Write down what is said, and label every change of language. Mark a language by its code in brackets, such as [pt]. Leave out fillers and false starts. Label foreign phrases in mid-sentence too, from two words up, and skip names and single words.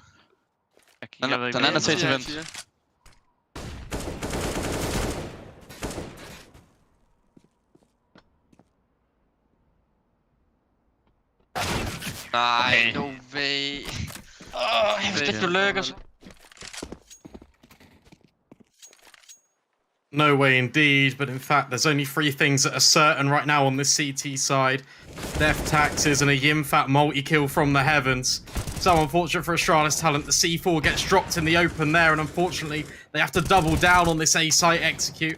[da] Den anden er til vent. Nej, [en] no way. [da] Jeg vidste ikke, du lykkes. [en] No way indeed, but in fact, there's only 3 things that are certain right now on this CT side. Death taxes and a Yimfat multi-kill from the heavens. So unfortunate for Astralis talent, the C4 gets dropped in the open there, and unfortunately, they have to double down on this A-site execute.